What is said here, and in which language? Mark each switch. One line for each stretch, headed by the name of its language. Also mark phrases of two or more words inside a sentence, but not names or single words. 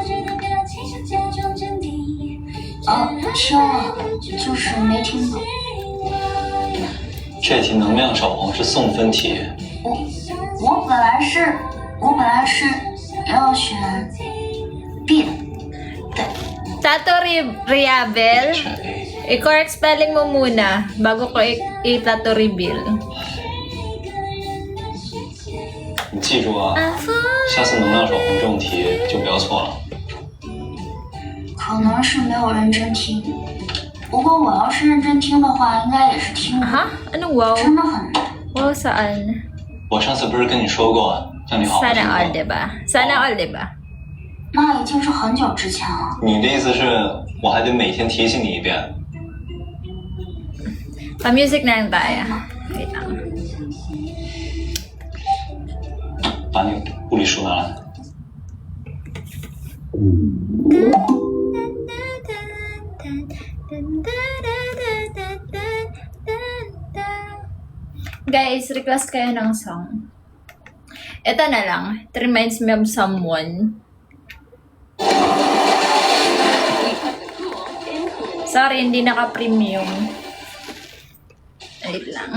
Chinese: 就是没听懂。这题能量守恒是送分题。我本来是要选 B 的，对。 Tato Riabel, 选 A。
Filipino: i-correct spelling mo muna bago ko i-tato reveal.
Chinese: 你记住啊，下次能量守恒这种题就不要错了。可能是没有认真听，不过我要是认真听的话，应该也是听懂。
Filipino: Ha? Anong wow?
Chinese: 真的很难。
Filipino: Wow saan?
Chinese: 我上次不是跟你说过，让你好好听
Filipino: Sana
Chinese: 吗
Filipino: all, diba? Sana all, diba?
Chinese: 那已经是很久之前了。你的意思是我还得每天提醒你一遍？
Filipino: Pa-music na lang tayo. Wait lang.
Chinese: 把你物理书拿来。
Filipino: Guys, request kayo ng song. Ito na lang.
English: It reminds me of someone.
Filipino: Sorry, hindi naka-premium. Wait lang.